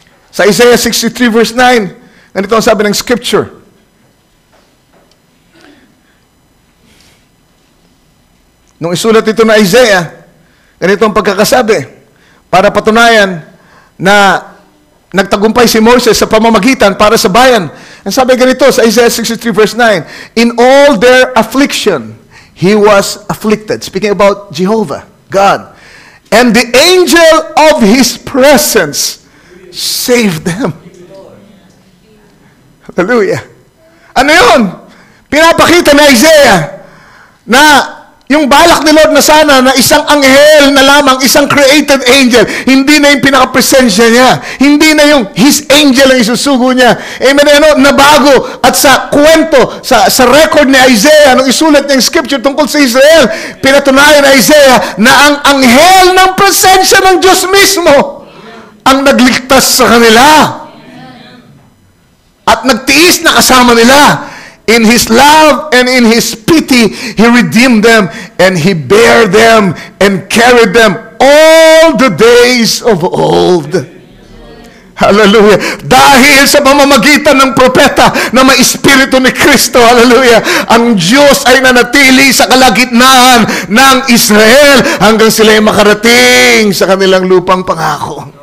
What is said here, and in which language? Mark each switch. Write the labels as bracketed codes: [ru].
[tl] Sa Isaiah 63 verse 9, ganito ang sabi ng scripture. Nung isulat ito na Isaiah, ganito ang pagkakasabi, para patunayan na nagtagumpay si Moses sa pamamagitan para sa bayan. Ang sabi ganito sa Isaiah 63 verse 9, [en] in all their affliction, he was afflicted. Speaking about Jehovah, God. And the angel of his presence saved them. [tl] Hallelujah. Ano yun? Pinapakita ni Isaiah na yung balak ni Lord na sana na isang anghel na lamang, isang created angel, hindi na yung pinaka-presensya niya. Hindi na yung his angel ang isusugo niya. Amen. Ano, nabago. At sa kwento, sa record ni Isaiah, nung isulat niya yung scripture tungkol sa Israel, pinatunayan ni Isaiah na ang anghel ng presensya ng Diyos mismo ang nagligtas sa kanila. At nagtiis na kasama nila. [en] In His love and in His pity, He redeemed them and He bare them and carried them all the days of old. Hallelujah. [tl] Dahil sa pamamagitan ng propeta na may Espiritu ni Kristo, hallelujah, ang Diyos ay nanatili sa kalagitnaan ng Israel hanggang sila ay makarating sa kanilang lupang pangako.